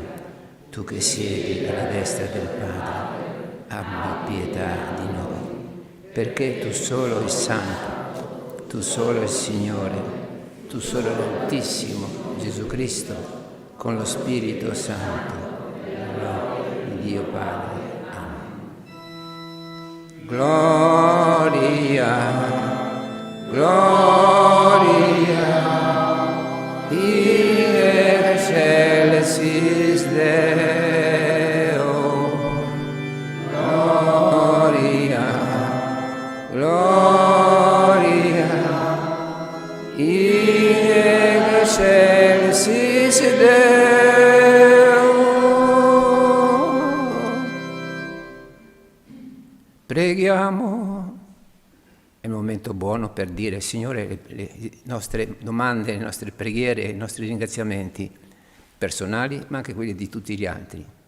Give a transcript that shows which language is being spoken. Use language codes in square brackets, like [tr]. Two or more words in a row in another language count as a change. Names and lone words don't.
[it] Tu che siedi alla destra del Padre, abbi pietà di noi. Perché tu solo il Santo, tu solo il Signore, tu solo l'Altissimo Gesù Cristo, con lo Spirito Santo, di Dio Padre. Amen. [la] Gloria, gloria, in excelsis Deo. Gloria, gloria, in excelsis Deo. [it] Preghiamo. È un momento buono per dire, Signore, le nostre domande, le nostre preghiere, i nostri ringraziamenti personali, ma anche quelli di tutti gli altri.